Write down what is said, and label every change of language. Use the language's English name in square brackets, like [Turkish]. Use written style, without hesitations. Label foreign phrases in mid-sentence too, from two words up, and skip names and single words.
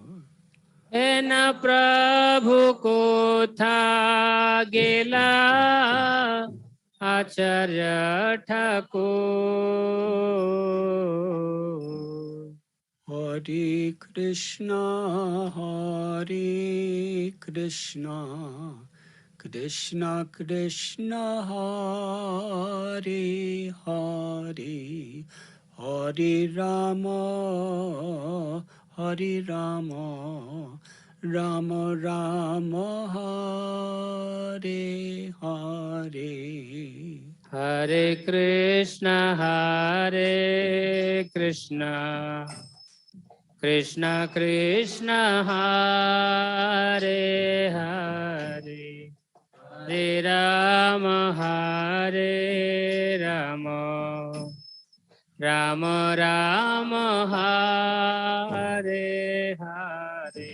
[Bangla] হেন প্রভু কোথা গেলা আচার্য ঠাকুর [Sanskrit] হরে কৃষ্ণ কৃষ্ণ কৃষ্ণ হরে হরে হরে রাম রাম রাম হরে হরে হরে কৃষ্ণ কৃষ্ণ কৃষ্ণ হরে হরে হরে রাম রাম রাম হরে হরে